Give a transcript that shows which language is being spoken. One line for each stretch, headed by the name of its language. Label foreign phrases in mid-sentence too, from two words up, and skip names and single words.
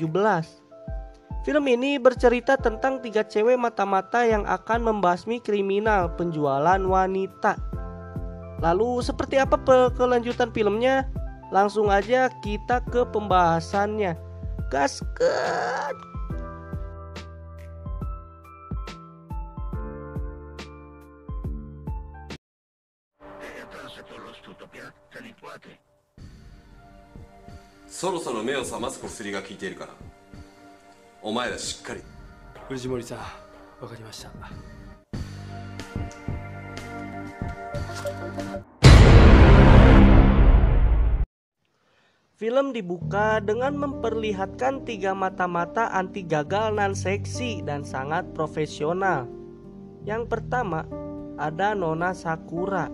Indonesian: Film ini bercerita tentang 3 cewek mata-mata yang akan membasmi kriminal penjualan wanita. Lalu seperti apa kelanjutan filmnya? Langsung aja kita ke pembahasannya. Gasket!
Japanese: そろそろ目を覚ます薬が効いているから、お前らしっかり。藤森さん、わかりました。
Indonesian: Film dibuka dengan memperlihatkan 3 mata-mata anti gagal nan seksi dan sangat profesional. Yang pertama ada Nona Sakura.